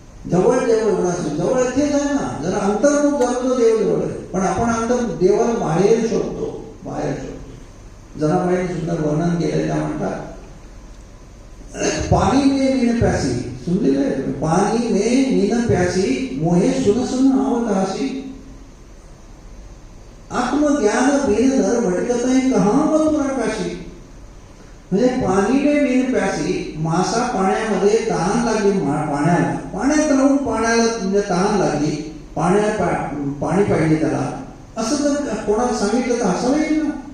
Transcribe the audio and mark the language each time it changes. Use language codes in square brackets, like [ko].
[mr] जवळ देव एवढा असेल, जवळ इथेच आहे ना. जरा अंतर्मुख झालं तर देव जवळ आहे, पण आपण देवाला बाहेर शोधतो, बाहेर शोधतो. जनाबाईने सुंदर वर्णन केलं. त्या म्हणतात, [hi] पाणी में मीन प्यासी, [mr] सुनलेलं आहे तुम्ही? [hi] पाणी में मीन प्यासी मोहे सुन सुन आवत हासी. आत्मज्ञान बिन नर भटकत आहे कहाँ मथुरा काशी. [mr] म्हणजे [hi] पाणी में मीन प्यासी, [mr] मासा पाण्यामध्ये तहान लागली, पाण्यात राहून पाण्याला म्हणजे तहान लागली, पाणी पाहिजे त्याला, असं जर कोणाला सांगितलं तर हसायला येईल ना.